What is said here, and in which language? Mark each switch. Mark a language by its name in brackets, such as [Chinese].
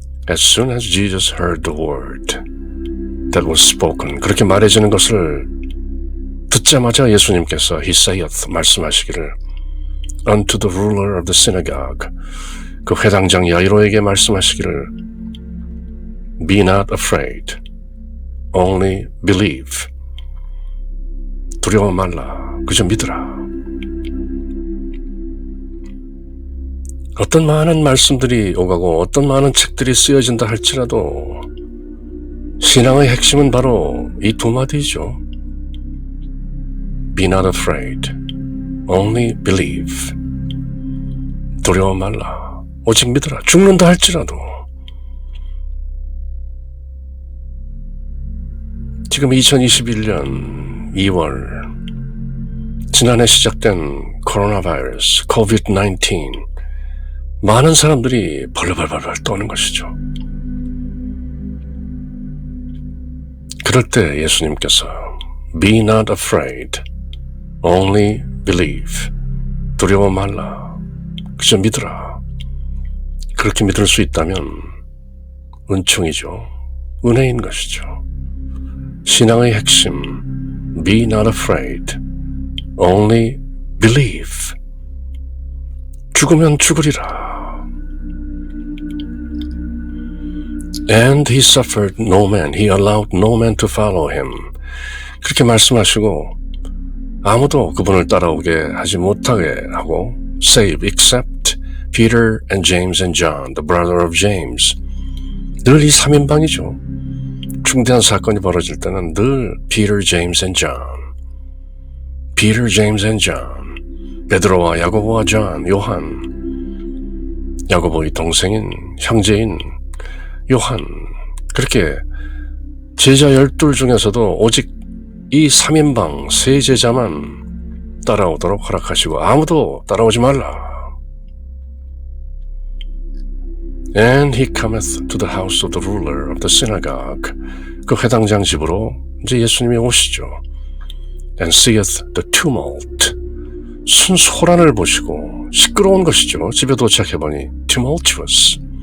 [English] As soon as Jesus heard the word that was spoken, [Korean] 그렇게 말해지는 것을 듣자마자 예수님께서 [English] he saith, [Korean] 말씀하시기를 [English] unto the ruler of the synagogue, [Korean] 그 회당장 야이로에게 말씀하시기를 [English] be not afraid, only believe. [Korean] 두려워 말라, 그저 믿으라. 어떤 많은 말씀들이 오가고 어떤 많은 책들이 쓰여진다 할지라도 신앙의 핵심은 바로 이 두 마디죠. [English] Be not afraid, only believe. [Korean] 두려워 말라, 오직 믿으라. 죽는다 할지라도. 지금 2021년 2월 지난해 시작된 코로나 바이러스, COVID-19, 많은 사람들이 벌벌벌 떠는 것이죠. 그럴 때 예수님께서 [English] Be not afraid, only believe. [Korean] 두려워 말라, 그저 믿으라. 그렇게 믿을 수 있다면 은총이죠. 은혜인 것이죠. 신앙의 핵심 [English] Be not afraid, only believe. [Korean] 죽으면 죽으리라. [English] And he suffered no man, he allowed no man to follow him. [Korean] 그렇게 말씀하시고 아무도 그분을 따라오게 하지 못하게 하고 [English] save except Peter and James and John, the brother of James. [Korean] 늘 이 3인방이죠. 중대한 사건이 벌어질 때는 늘 Peter, James and John. [English] Peter, James and John. [Korean] 베드로와 야고보와 존, 요한. 야고보의 동생인 형제인 요한. 그렇게 제자 12 중에서도 오직 이 3인방 세 제자만 따라오도록 허락하시고 아무도 따라오지 말라. [English] And he cometh to the house of the ruler of the synagogue. [Korean] 그 회당장 집으로 이제 예수님이 오시죠. [English] And seeth the tumult. [Korean] 순소란을 보시고 시끄러운 것이죠. 집에 도착해보니 tumultuous.